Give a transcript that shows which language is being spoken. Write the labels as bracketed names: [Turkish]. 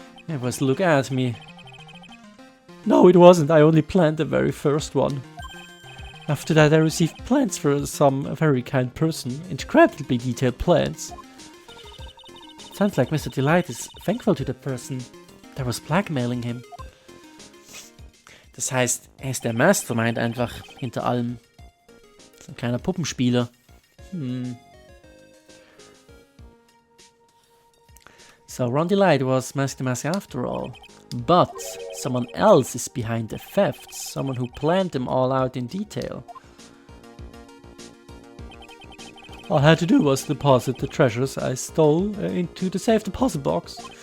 [English] It was Look at Me. No, it wasn't. I only planned the very first one. After that I received plans for some very kind person, incredibly detailed plans. Sounds like Mr. Delight is thankful to the person that was blackmailing him. [German] Das heißt, er ist der Mastermind einfach hinter allem. So ein kleiner Puppenspieler. [English] So Ron Delight was Masked Mask after all. But someone else is behind the thefts, someone who planned them all out in detail. All I had to do was deposit the treasures I stole into the safe deposit box.